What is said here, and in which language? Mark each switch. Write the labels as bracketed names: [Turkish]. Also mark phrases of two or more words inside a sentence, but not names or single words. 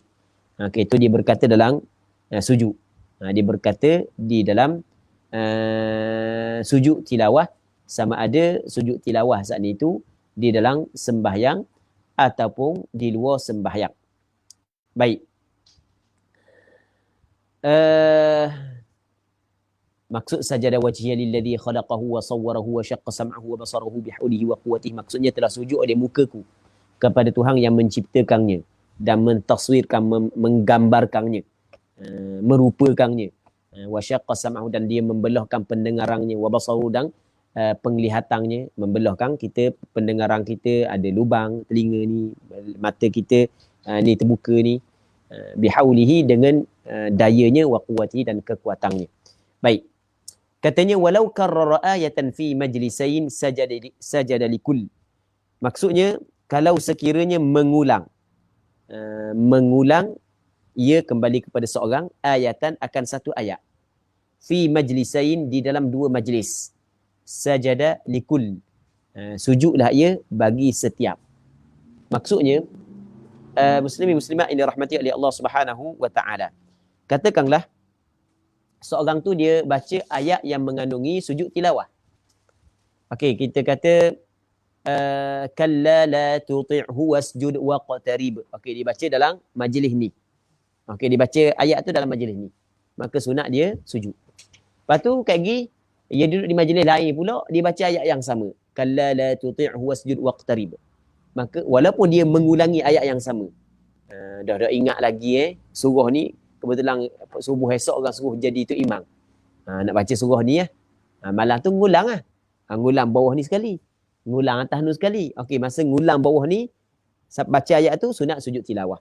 [Malay] Okey, itu dia berkata dalam sujud. Dia berkata di dalam sujud tilawah, sama ada sujud tilawah saat itu di dalam sembahyang ataupun di luar sembahyang. [Arabic] Baik. Maksud سجد وجهي للذي خلقه وصوره وشق سمعه وبصره بحوله وقوته, [Malay] maksudnya telah sujud oleh mukaku kepada Tuhan yang menciptakannya dan mentaswirkan, menggambarkannya, merupakannya. [Arabic] وشق سمعه, [Malay] dan dia membelahkan pendengarannya, [Arabic] وبصره, [Malay] dan penglihatannya, membelahkan kita, pendengaran kita ada lubang, telinga ni, mata kita ni terbuka ni, bihaulihi, dengan dayanya, [Arabic] وقوته, [Malay] dan kekuatannya. Baik. Katanya [Arabic] ولو كرر آية في مجلسين سجد للكل. [Malay] Maksudnya kalau sekiranya mengulang ia kembali kepada seorang, ayatan akan satu ayat, [Arabic] في مجلسين, [Malay] di dalam dua majlis, [Arabic] سجد للكل, [Malay] sujudlah ia bagi setiap. Maksudnya muslimin muslimat ini rahmati oleh Allah [Arabic] سبحانه وتعالى, [Malay] katakanlah seorang tu dia baca ayat yang mengandungi sujud tilawah. Okey, kita kata [Arabic] كلا لا تطعه واسجد واقترب. [Malay] Okey, dia baca dalam majlis ni. Okey, dia baca ayat tu dalam majlis ni. Maka sunat dia sujud. Lepas tu kat lagi dia duduk di majlis lain pula, dia baca ayat yang sama. [Arabic] كلا لا تطعه واسجد واقترب. [Malay] Maka walaupun dia mengulangi ayat yang sama. Dah ingat lagi surah ni, kebetulan subuh esok orang suruh jadi tu imam. Nak baca surah ni malam tu ngulang ngulang bawah ni sekali, ngulang atas ni sekali. Okey, masa ngulang bawah ni baca ayat tu sunat sujud tilawah.